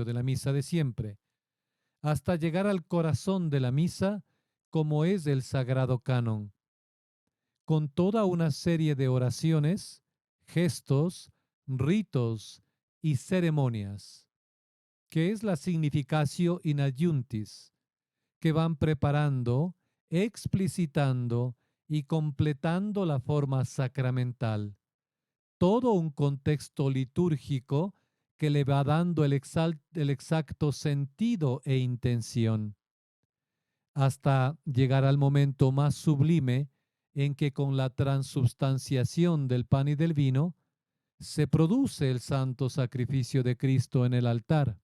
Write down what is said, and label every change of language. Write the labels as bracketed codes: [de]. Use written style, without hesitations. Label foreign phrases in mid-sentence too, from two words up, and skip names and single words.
[es] de la misa de siempre, hasta llegar al corazón de la misa, como es el sagrado canon, con toda una serie de oraciones, gestos, ritos y ceremonias, que es la [la] significatio in adjuntis, [es] que van preparando, explicitando y completando la forma sacramental. Todo un contexto litúrgico que le va dando el exacto sentido e intención, hasta llegar al momento más sublime en que con la transubstanciación del pan y del vino se produce el santo sacrificio de Cristo en el altar.